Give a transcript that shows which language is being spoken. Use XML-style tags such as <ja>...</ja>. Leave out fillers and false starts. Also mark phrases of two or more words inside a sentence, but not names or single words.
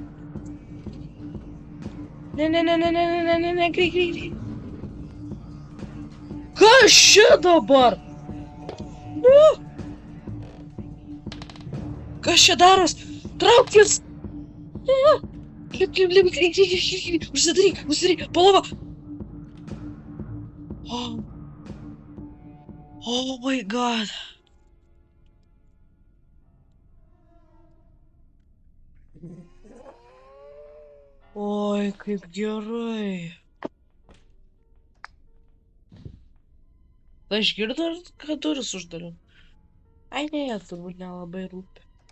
<lt>Ne, greit. Kas čia dabar? Nu! Kas čia daros? Traukis! Lip, greit. Užsidaryk, palova!</lt> <en>Oh my god.</en> <lt>Oi, kaip gerai. Tai išgirdo, kad duris uždariau. Ai, ne, jie turbūt nelabai rūpi.</lt>